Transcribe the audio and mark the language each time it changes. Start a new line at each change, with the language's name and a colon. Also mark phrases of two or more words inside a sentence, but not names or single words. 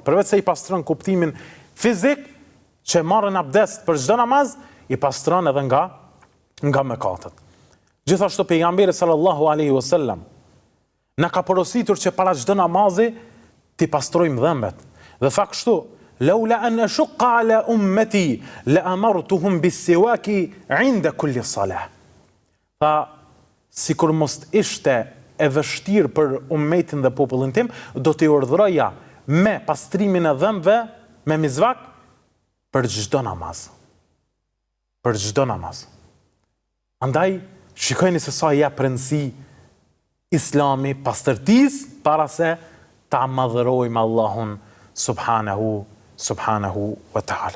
Albanian: Përveç se i pastron kuptimin fizik që marrin abdest për çdo namaz, i pastron edhe nga mëkatet. Gjithashtu pejgamberi
Arabic: صلى الله عليه وسلم
Albanian: na ka porositur që para çdo namazi ti pastrojmë dhëmbet. Dhe tha kështu:
Arabic: "لولا أن أشق على أمتي لأمرتهم بالسواك عند كل صلاة."
Albanian: Tha, sikur mos ishte e vështirë për ummetin dhe popullin tim, do t'i urdhëroja me pastrimin e dhëmbëve me mizvak për çdo namaz. Për çdo namaz. Andaj, shikojeni se sa jep rëndësi Islami pastërtisë para se ta madhërojmë Allahun
Arabic: سبحانه وتعالى.